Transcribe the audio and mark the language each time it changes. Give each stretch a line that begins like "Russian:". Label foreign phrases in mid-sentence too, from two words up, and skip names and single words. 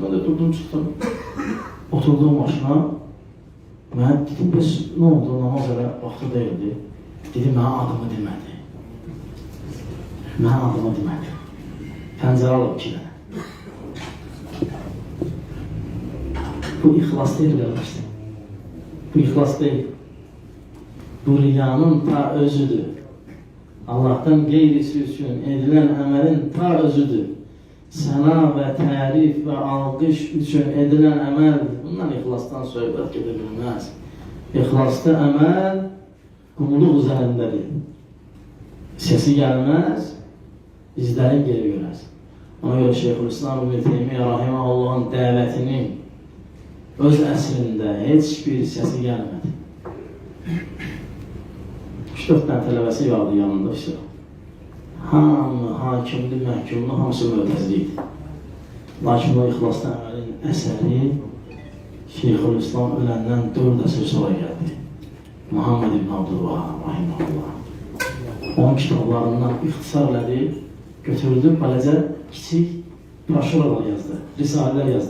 Azerbaijani: Mən də durdum, çıxdım. Oturduğum başına, mənə dedim, bəs nə oldu, namaz elə vaxtı deyildi. Dedi, mənə adımı demədi. Mənə adımı demədi. Pəncərə alıb 2 dənə.
Turkish: Bu ihlas değil kardeşler. Bu ihlas değil. Bu riyanın ta özüdür. Allah'tan geyrisi için edilen emelin ta özüdür. Sana ve tarif ve alkış için edilen emel, bundan ihlastan söhbət gedebilmez. İhlaslı emel kumluk üzerindedir. Sesi gelmez, izleri geri görmez.
Azerbaijani: Ona göre Şeyhülislam İbn Teymiyyə Rahimahullah'ın dəvətinin öz əsrində heç bir
Turkish: sesi gelmedi. 3-4 tane tələbəsi vardı yanında işte.
Azerbaijani: Hamı, hakimli, məhkumlu, hamısı mötəziliydi. Lakin o ixlaslı əməlin əsəri Şeyhülislam öləndən 4 əsr sonra gəldi. Muhammed ibn Abdülvahab Rahimahullah. Onun kitablarından ixtisar elədi, götürdü, beləcə kiçik broşuralar yazdı, risalelər yazdı.